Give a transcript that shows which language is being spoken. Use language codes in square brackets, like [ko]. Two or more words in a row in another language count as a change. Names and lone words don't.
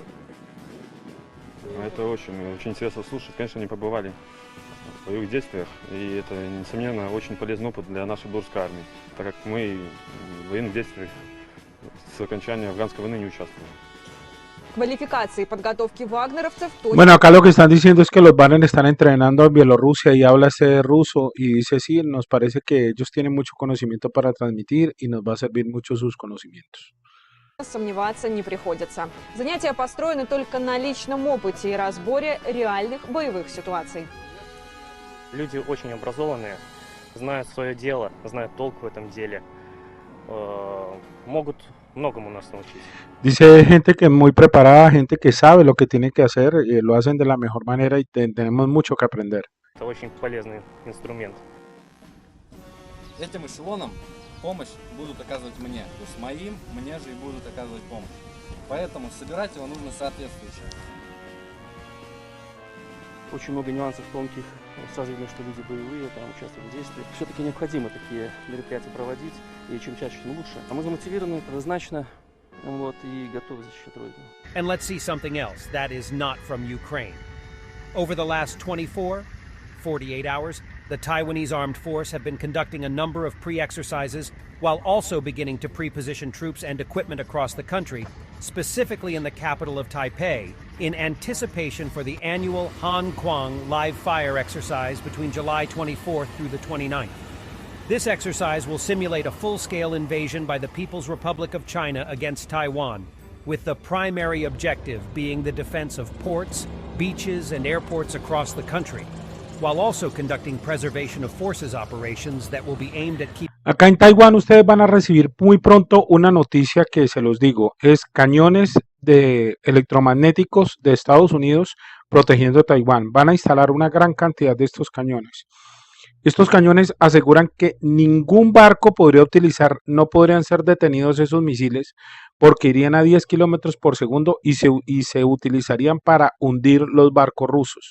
[ru] Это очень интересно слушать. Конечно, они побывали в боевых действиях, и это, несомненно, очень полезный опыт для нашей белорусской армии, так как мы в военных действиях с окончания афганской войны не участвовали. Квалификации и подготовки вагнеровцев... [es] Bueno, acá lo que están diciendo es que los Wagner están entrenando en Bielorrusia y habla este ruso y dice sí, nos parece que ellos tienen mucho conocimiento para transmitir y nos va a servir mucho sus conocimientos. [ru] Сомневаться не приходится. Занятия построены только на личном опыте и разборе реальных боевых ситуаций. Люди очень образованные, знают свое дело, знают толк в этом деле. Могут многому нас научить. [es] Dice gente que es muy preparada, gente que sabe lo que tiene que hacer, lo hacen de la mejor manera y tenemos mucho que aprender. [ru] Это очень полезный инструмент. Этим эшелоном помощь будут оказывать мне. То есть мне же и будут оказывать помощь. Поэтому собирать его нужно соответствующе. Очень много нюансов тонких. Сразу видно, что люди боевые, там участвуют в действиях. Все-таки необходимо такие мероприятия проводить, и чем чаще, тем лучше. А мы замотивированы, однозначно, и готовы защищать Родину. [en] And let's see something else that is not from Ukraine. Over the last 48 hours, the Taiwanese armed force have been conducting a number of pre-exercises while also beginning to pre-position troops and equipment across the country, specifically in the capital of Taipei, in anticipation for the annual Han Kuang live fire exercise between July 24th through the 29th. This exercise will simulate a full-scale invasion by the People's Republic of China against Taiwan, with the primary objective being the defense of ports, beaches, and airports across the country, while also conducting preservation of forces operations that will be aimed at keeping... [es] Acá en Taiwán ustedes van a recibir muy pronto una noticia que se los digo, es cañones electromagnéticos de Estados Unidos protegiendo Taiwán. Van a instalar una gran cantidad de estos cañones. Estos cañones aseguran que ningún barco podría utilizar, no podrían ser detenidos esos misiles porque irían a 10 kilómetros por segundo y se utilizarían para hundir los barcos rusos.